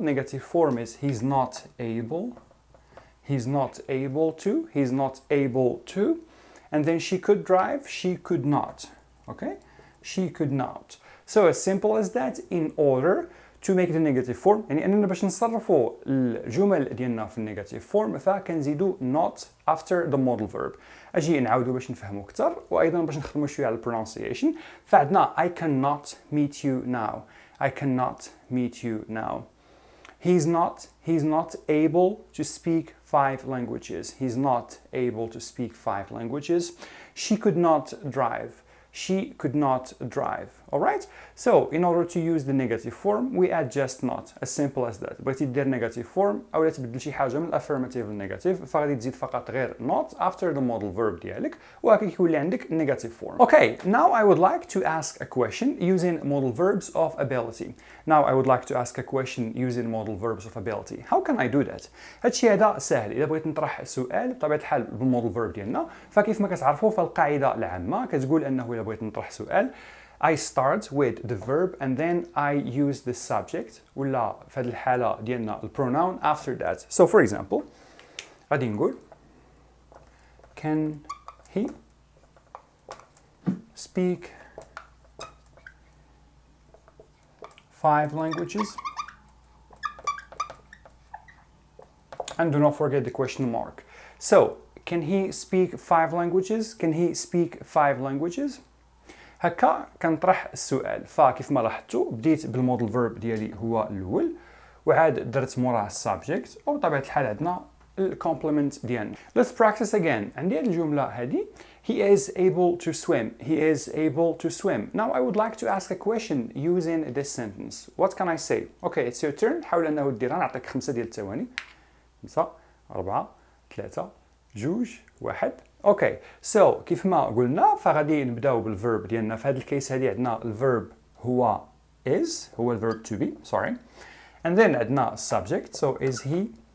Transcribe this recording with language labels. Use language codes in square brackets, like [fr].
[en] Negative form is he's not able. He's not able to. He's not able to. And then she could drive. She could not. Okay? She could not. So as simple as that in order to make the negative form. [ar] يعني أننا باش نصرفوا الجمل ديالنا في النيجاتيف فورم فكنزيدوا [en] not after the modal verb. [ar] أجي نعاودوا باش نفهموا أكثر وأيضا باش نخدموا شوية على pronunciation. فعندنا [en] I cannot meet you now. I cannot meet you now. He's not able to speak 5 languages. He's not able to speak 5 languages. She could not drive. she could not drive. Alright? So in order to use the negative form we add just not, as simple as that. [ar] بغيتي دير negative form أو تبدل شي حاجة من affirmative للنيجاتيف فغادي تزيد فقط غير [en] not after the modal verb [ar] ديالك وهكا يولي عندك negative form. [en] Okay, now I would like to ask a question using modal verbs of ability. Now I would like to ask a question using modal verbs of ability. How can I do that? [ar] هادشي هذا سهل. إذا بغيت نطرح سؤال بطبيعة الحال بالمودال فيرب ديالنا فكيف ما كتعرفوا فالقاعدة العامة كتقول أنه إذا بغيت نطرح سؤال [en] I start with the verb and then I use the subject [ar] ولا في هذه الحالة ديالنا [en] pronoun after that. So for example [ar] غادي نقول [en] Can he speak 5 languages? And do not forget the question mark. So, can he speak 5 languages? Can he speak 5 languages? [ar] هكا كنطرح السؤال فكيف ما لاحظتوا بديت بالمودال فيرب ديالي هو الاول وعاد درت موراه السبجكت وبطبيعه الحال عندنا الكومبلمنت ديالنا. [en] Let's practice again. [ar] عندي هذه الجمله هذه [en] He is able to swim. He is able to swim. Now I would like to ask a question using this sentence. What can I say? Okay, it's your turn. [ar] حاول انه ديرها نعطيك 5 ديال الثواني. [en] 5 4 3 2 1. [ar] اوكي سو كيف ما قلنا فغادي نبداو بالفيرب ديالنا في هذا الكيس هذه عندنا الفيرب هو is هو الفيرب [en] to be sorry and then [ar] عندنا subject [en] so is he